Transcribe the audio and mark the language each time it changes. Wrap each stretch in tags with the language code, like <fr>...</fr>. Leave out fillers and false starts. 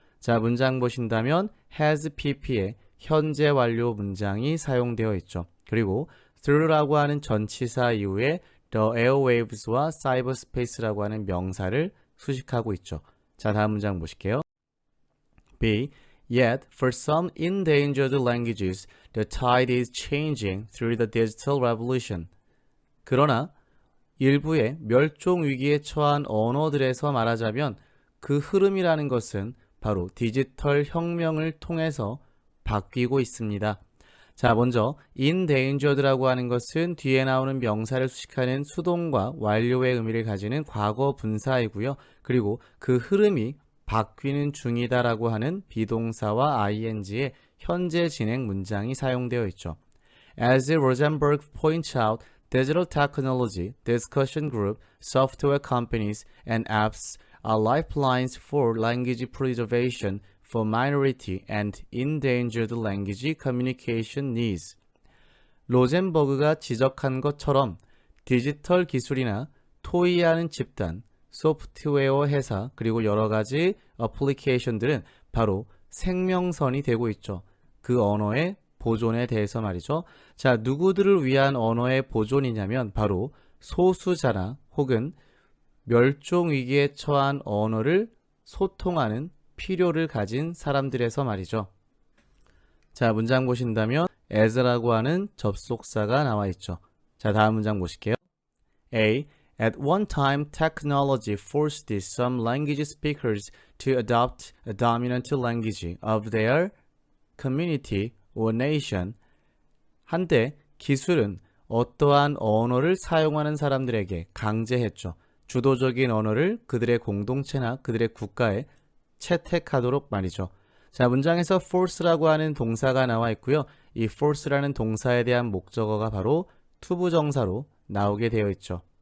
<ko>자, 문장 보신다면 has pp의 현재 완료 문장이 사용되어 있죠. 그리고 through라고 하는 전치사 이후에 the airwaves와 cyberspace라고 하는 명사를 수식하고 있죠. 자, 다음 문장 보실게요. B.</ko> <en>Yet, for some endangered languages, the tide is changing through the digital revolution.</en> <ko>그러나 일부의 멸종 위기에 처한 언어들에서 말하자면 그 흐름이라는 것은 바로 디지털 혁명을 통해서 바뀌고 있습니다. 자, 먼저 endangered라고 하는 것은 뒤에 나오는 명사를 수식하는 수동과 완료의 의미를 가지는 과거 분사이고요. 그리고 그 흐름이 바뀌는 중이다라고 하는 비동사와 ing의 현재 진행 문장이 사용되어 있죠.</ko> <en>As Rosenberg points out, digital technology, discussion group, software companies, and apps are lifelines for language preservation for minority and endangered language communication needs.</en> <ko>로젠버그가 지적한 것처럼 디지털 기술이나 토의하는 집단, 소프트웨어 회사, 그리고 여러 가지 어플리케이션들은 바로 생명선이 되고 있죠. 그 언어의 보존에 대해서 말이죠. 자, 누구들을 위한 언어의 보존이냐면 바로 소수자나 혹은 멸종 위기에 처한 언어를 소통하는 필요를 가진 사람들에서 말이죠. 자, 문장 보신다면 as라고 하는 접속사가 나와 있죠. 자, 다음 문장 보실게요. A.</ko> <en>At one time, technology forced some language speakers to adopt a dominant language of their community or nation.</en> <ko>한때 기술은 어떠한 언어를 사용하는 사람들에게 강제했죠. 주도적인 언어를 그들의 공동체나 그들의 국가에 채택하도록 말이죠. 자, 문장에서 force라고 하는 동사가 나와 있고요. 이 force라는 동사에 대한 목적어가 바로 투부정사로 나오게 되어 있죠.</ko>